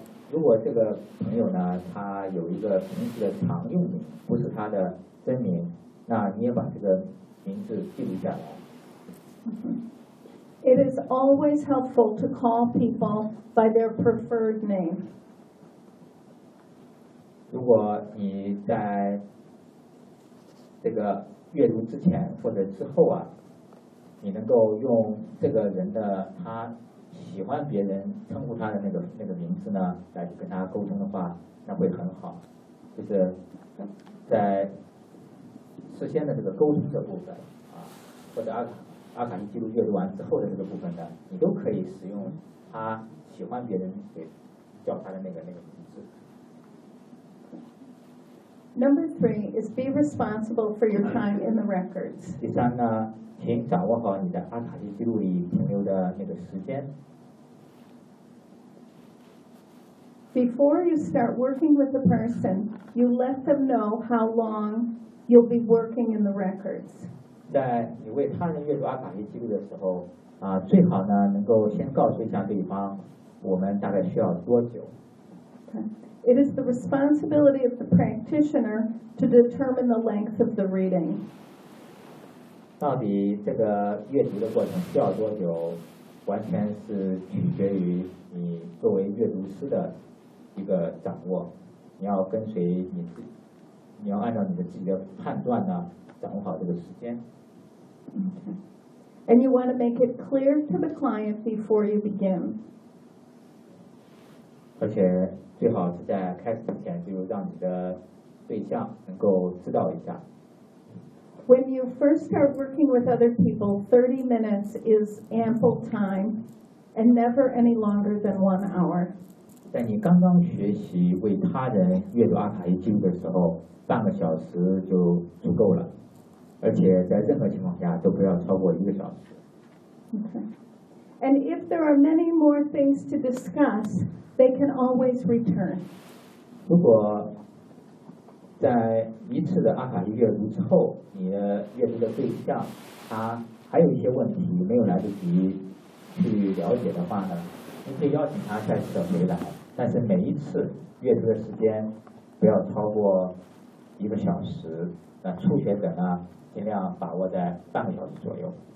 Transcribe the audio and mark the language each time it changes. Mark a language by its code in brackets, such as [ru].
[zh] 如果这个朋友呢，他有一个平时的常用名，不是他的真名，那你也把这个名字记录下来。 [en] It is always helpful to call people by their preferred name. [zh] 如果你在这个阅读之前或者之后啊，你能够用这个人的他喜欢别人称呼他的那个名字呢，来跟他沟通的话，那会很好。就是在事先的这个沟通的部分啊，或者阿卡西记录阅读完之后的这个部分呢，你都可以使用他喜欢别人给叫他的那个名字。 [en] Number three is be responsible for your time in the records. [zh] 第三呢，请掌握好你的阿卡西记录里停留的那个时间。 [en] Before you start working with the person, you let them know how long you'll be working in the records. [zh] 在你为他人阅读阿卡西记录的时候，啊，最好呢能够先告诉一下对方，我们大概需要多久。 [en] It is the responsibility of the practitioner to determine the length of the reading. [zh] 到底这个阅读的过程需要多久，完全是取决于你作为阅读师的一个掌握。你要跟随你，你要按照你的自己的判断呢，掌握好这个时间。 [en] Okay. And you want to make it clear to the client before you begin. [zh] 而且最好是在开始之前就让你的对象能够知道一下。 [en] When you first start working with other people, 30 minutes is ample time, and never any longer than 1 hour. [zh] 在你刚刚学习为他人阅读阿卡西记录的时候，半个小时就足够了，而且在任何情况下都不要超过一个小时。 [en] Okay. And if there are many more things to discuss,They can always return. [zh] 如果在一次的阿卡西阅读之后，你的阅读的对象他还有一些问题没有来得及去了解的话呢，你可以邀请他下次的回来。但是每一次阅读的时间不要超过一个小时，那初学者呢，尽量把握在半个小时左右。